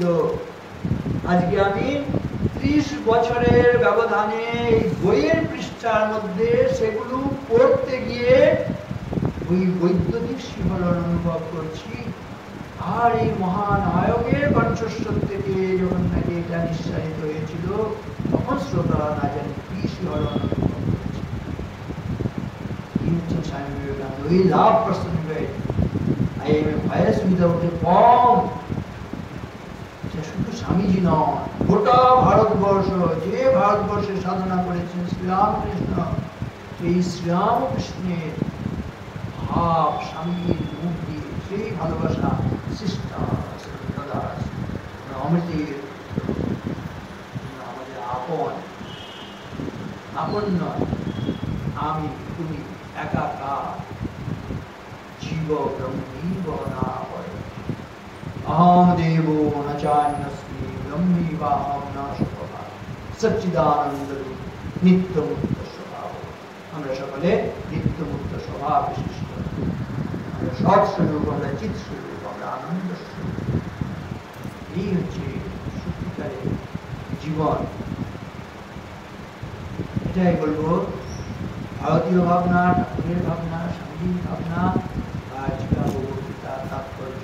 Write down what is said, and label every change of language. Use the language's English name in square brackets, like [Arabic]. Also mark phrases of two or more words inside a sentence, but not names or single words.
[Bangla] আজকে আমি 30 বছরের ব্যবধানে এই বইয়ের পৃষ্ঠার মধ্যে সেগুলো পড়তে গিয়ে ওই বৈদ্যুতিক শিহরণ অনুভব করছি। আর এই মহানায়কের কণ্ঠস্বর থেকে যখন নাকি এটা নিঃসারিত হয়েছিল, তখন শ্রোতারা না জানি কি শিহরণ অনুভব করেছে। কি হচ্ছেন স্বামী বিবেকানন্দ? ওই লাভ প্রসঙ্গে [English] I am a voice without a form. [Bangla] শুধু স্বামীজি নয়, গোটা ভারতবর্ষ, যে ভারতবর্ষে সাধনা করেছেন শ্রীরামকৃষ্ণ, সেই শ্রীরামকৃষ্ণের ভাব স্বামীর মুখ দিয়ে, সেই ভালোবাসা অমৃতের আমাদের আপন আপন নয়, আমি তুমি একাকার, [Sanskrit] জীব ব্রহ্মীব না পরে, अहम देवो न चान्यस्मि ब्रह्मीवाहम न शुभा सच्चिदानंद नित्य मुक्त स्वभाव। [Bangla] আমরা সকলে নিত্য মুক্ত স্বভাব বিশিষ্ট, আমরা সৎ স্বরূপ, আমরা চিৎ স্বরূপ, আমরা আনন্দ স্বরূপ। এই হচ্ছে সত্যিকারের জীবন। এটাই বলবো ভারতীয় ভাবনা, ঠাকুরের ভাবনা, স্বামীজির ভাবনা আর ভগবদ্গীতার তাৎপর্য।